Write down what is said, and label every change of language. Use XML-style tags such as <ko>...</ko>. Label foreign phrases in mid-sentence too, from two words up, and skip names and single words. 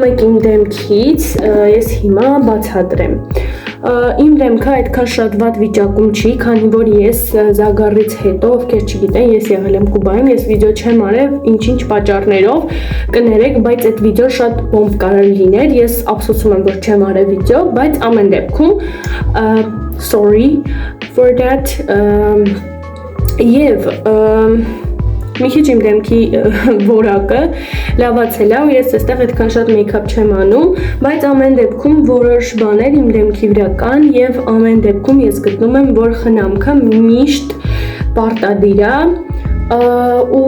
<hy>եք իմ դեմքից, ես հիմա բացատրեմ։ Իմ դեմքը այդքան շատ վատ վիճակում չի, քանի որ ես զագարից հետո, ովքեր չգիտեն, ես եղել եմ Կուբայում, ես վիդեո չեմ արել ինչ-ինչ պատճառներով, կներեք, բայց այդ վիդեոն շատ բոմբ կարող լիներ, ես ափսոսում եմ, որ չեմ արել վիդեո, բայց ամեն դեպքում</hy> <en>sorry for that</en> <hy>եւ մի քիչ իմ դեմքի որակը լավացել է ու ես այստեղ այդքան շատ մեյքափ չեմ անում, բայց ամեն դեպքում որոշ բաներ իմ դեմքի վրա կան եւ ամեն դեպքում ես գտնում եմ, որ խնամքը միշտ պարտադիր է ու</hy>